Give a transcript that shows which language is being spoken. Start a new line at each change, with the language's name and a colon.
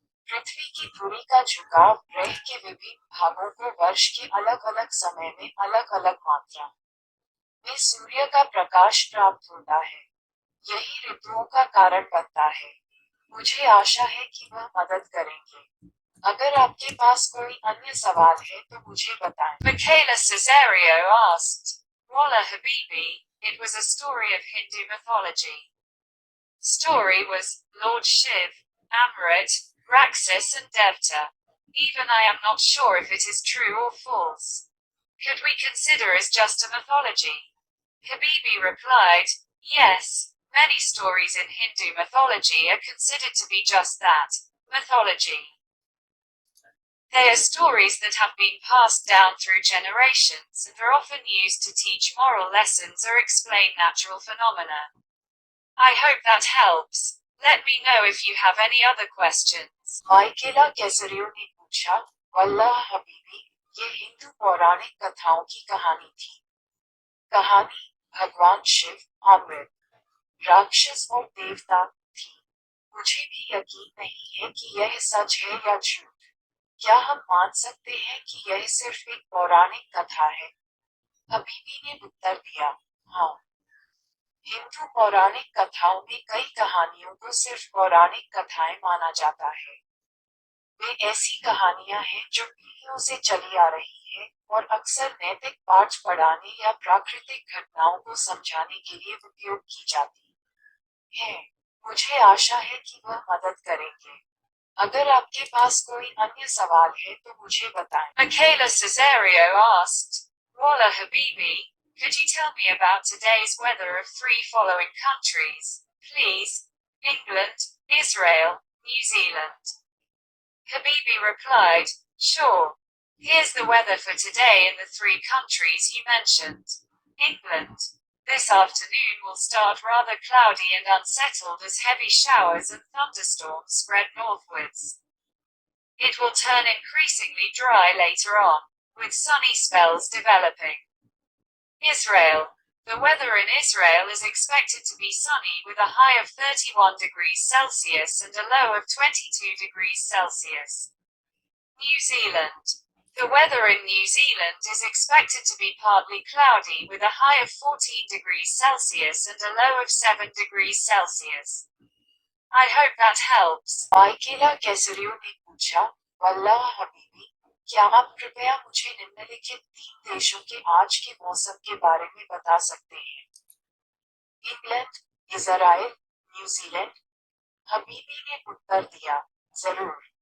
Hindi: पृथ्वी की धुरी का झुकाव ग्रह के विभिन्न भागों को वर्ष के अलग अलग समय में अलग अलग मात्रा में सूर्य का प्रकाश प्राप्त होता है। यही ऋतुओं का कारण बनता है। मुझे आशा है कि वह मदद करेंगे। अगर आपके पास कोई अन्य सवाल है तो मुझे बताएं।
English: Michaela Caesario asked, Walla Habibi, it was a story of Hindu mythology. Story was Lord Shive, Amrit, Raxus and Devta. Even I am not sure if it is true or false. Could we consider as just a mythology? Habibi replied, yes, many stories in Hindu mythology are considered to be just that, mythology. They are stories that have been passed down through generations and are often used to teach moral lessons or explain natural phenomena. I hope that helps. Let me know if you have any other questions.
Hindi: माइकेला कैसरियो ने पूछा, वल्लाह हबीबी, ये हिंदू पौराणिक कथाओं की कहानी थी। कहानी भगवान शिव, अमृत, राक्षस और देवता थी। मुझे भी यकीन नहीं है कि यह सच है या झूठ। क्या हम मान सकते हैं कि यह सिर्फ एक पौराणिक कथा है? हबीबी ने उत्तर दिया, हाँ। हिंदू पौराणिक कथाओं में कई कहानियों को सिर्फ पौराणिक कथाएं माना जाता है। वे ऐसी कहानियां हैं जो पीढ़ियों से चली आ रही है और अक्सर नैतिक पाठ पढ़ाने या प्राकृतिक घटनाओं को समझाने के लिए उपयोग की जाती है। मुझे आशा है कि वह मदद करेंगे। अगर आपके पास कोई अन्य सवाल है तो मुझे बताएं।
English: Michaela Caesario asked, Walla Habibi, could you tell me about today's weather of 3 following countries, please? England, Israel, New Zealand. Habibi replied, sure. Here's the weather for today in the 3 countries you mentioned. England. This afternoon will start rather cloudy and unsettled as heavy showers and thunderstorms spread northwards. It will turn increasingly dry later on, with sunny spells developing. Israel. The weather in Israel is expected to be sunny with a high of 31 degrees Celsius and a low of 22 degrees Celsius. New Zealand. The weather in New Zealand is expected to be partly cloudy with a high of 14 degrees Celsius and a low of 7 degrees Celsius. I hope that helps.
Hindi: माइकेला कैसरियो ने पूछा, वल्लाह हबीबी, क्या आप कृपया मुझे निम्नलिखित 3 देशों के आज के मौसम के बारे में बता सकते हैं? England, Israel, New Zealand. हबीबी ने उत्तर दिया, जरूर।